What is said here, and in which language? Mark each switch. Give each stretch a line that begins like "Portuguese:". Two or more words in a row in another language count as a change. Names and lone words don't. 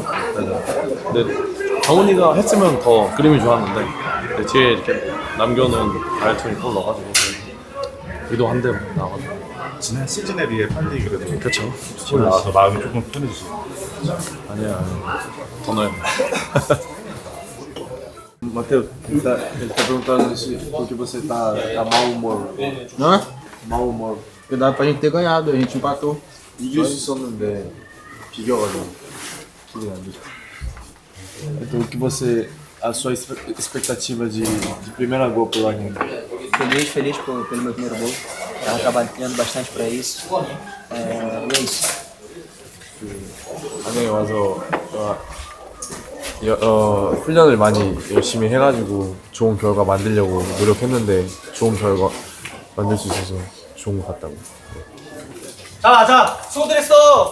Korean: 근데 정훈이가 했으면 더 그림이 좋았는데 근데 뒤에 이렇게 남겨놓은 아이톤이 골 넣어가지고 의도한 대로 나와가지고 지난 시즌에 비해 빨리 그래도 그쵸. 골 나와서 마음이 조금 편해지죠. 아니야 더 넣어야 돼.
Portuguese: Matheus, ele tá perguntando se porque você tá mau humor. Hã? Mau humor. Porque dá pra gente ter ganhado, a gente empatou.
Korean: 이길 수 있었는데 비겨가지고 기분이 안 좋죠.
Portuguese: Então o que você a sua expectativa de primeira gol pelo Arlindo? Feliz pelo meu primeiro gol. Tava trabalhando bastante pra isso. E é isso.
Korean: 한양에 와서 훈련을 많이 열심히 해가지고 좋은 결과 만들려고 노력했는데 좋은 결과 만들 수 있어서 좋은 것 같다고. 자, 수고들 했어.